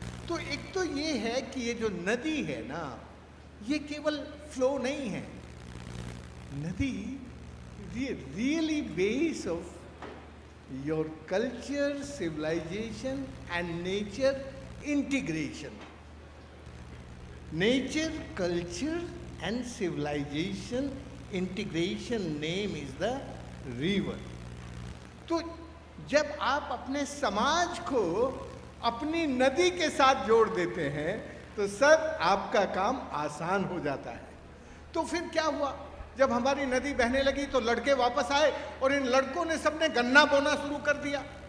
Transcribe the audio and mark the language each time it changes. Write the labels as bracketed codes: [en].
[hi] तो एक तो ये है कि ये जो नदी है ना, ये केवल फ्लो नहीं है. [en] नदी really base of your culture, civilization and nature integration. Nature, culture and civilization integration name is the river. [hi] तो जब आप अपने समाज को अपनी नदी के साथ जोड़ देते हैं तो सर आपका काम आसान हो जाता है. तो फिर क्या हुआ, जब हमारी नदी बहने लगी तो लड़के वापस आए और इन लड़कों ने सबने गन्ना बोना शुरू कर दिया.